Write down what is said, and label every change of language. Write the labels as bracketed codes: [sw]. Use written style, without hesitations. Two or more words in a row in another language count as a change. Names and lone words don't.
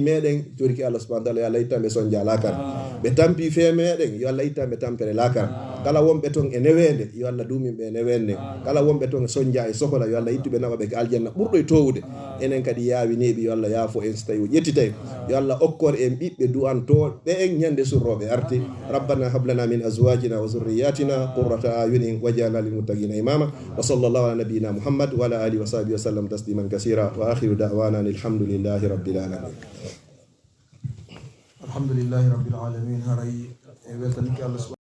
[ff] meɗen toriki [ar] الله سبحانه وتعالى [ff] yo Allah ittanɓe soñdia lakara ɓe tampi fe meɗen yo Allah ittanɓe tampere lakara kala wonɓe toon e newende yo Allah duminɓe e newende kala wonɓe toon e soñdia e sohola yo Allah ittuɓe naɓaɓe ko aljanna ɓurɗo e towde enen kadi yaawineɓe yo Allah yaafo en so tawi o ƴettitay yo Allah okkor en ɓiɓɓe du'antoɓe en ñande surroɓe arti [ar] ربنا هب لنا من أزواجنا وذرياتنا قرة أعين واجعلنا للمتقين إماما وصلى الله على نبينا محمد وعلى آله وصحبه وسلم تسليما كثيرا وآخر دعوانا الحمد لله رب العالمين الحمد لله رب العالمين [ff] haray e weltaniki Allah